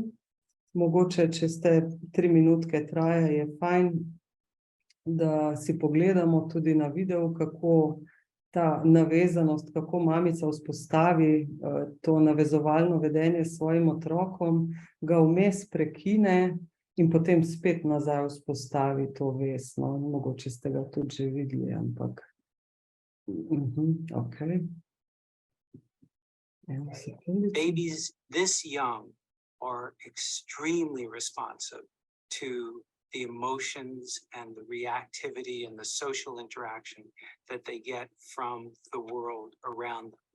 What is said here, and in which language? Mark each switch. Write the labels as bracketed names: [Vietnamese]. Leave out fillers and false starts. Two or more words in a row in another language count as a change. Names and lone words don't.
[Slovenian] Mogoče, če ste 3 minutke traja, je fajn, da si pogledamo tudi na videu, kako ta navezanost, kako mamica vzpostavi to navezovalno vedenje s svojim otrokom, ga vmes prekine in potem spet nazaj vzpostavi to vez. No, mogoče ste ga tudi že videli, ampak okej. [English] Babies this young are extremely responsive to the emotions and the reactivity and the social interaction that they get from the world around them.